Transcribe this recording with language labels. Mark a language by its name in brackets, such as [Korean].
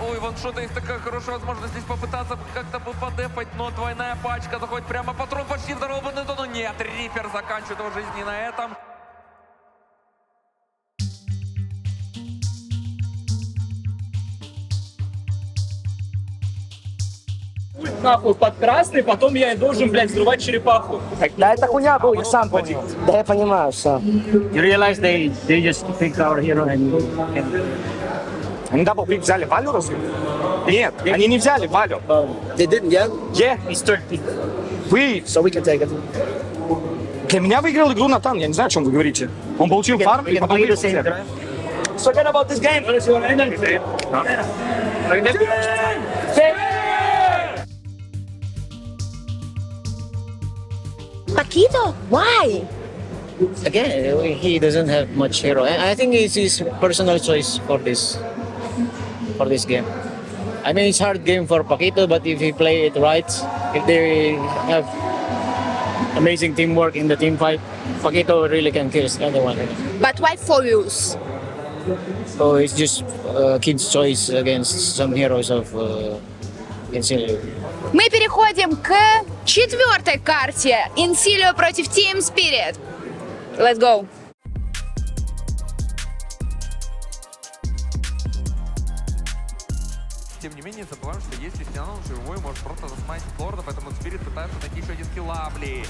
[Russian] Ой, Ваншота есть такая хорошая возможность здесь попытаться как-то бы подефать, но двойная пачка заходит прямо патрон почти здоровый, но нет, Рипер заканчивает его жизнь не на этом. Нахуй под красный, потом я и должен, блядь, взрывать черепаху. Да, это хуйня был, я сам понял. Да, я понимаю, все. [English] You realize they just picked our hero and [Russian] Они даблпик взяли Валю, разве? Нет, они не взяли Валю. [English] They didn't, yeah? Yeah. it's third pick. [Russian] Вы, [English] So we can take it. [Russian] для меня выиграл игру Натан, я не знаю, о чем вы говорите. Он получил фарм и потом выиграл всех. [English] Forget about this game. Paquito? Why? Again, he doesn't have much hero. I think it's his personal choice for this game. I mean, it's hard game for Paquito, but if he play it right, if they have amazing teamwork in the team fight, Paquito really can kill anyone. But why Furious? So it's just kid's choice against some heroes of Insilio. [Russian] Мы переходим к 4-й карте. Инсилио против Team Spirit. [English] Let's go. [Russian] не забываем, что если Сиан живой, может просто засмайтить лорда, поэтому Спирит пытается найти еще один скилл Лавли.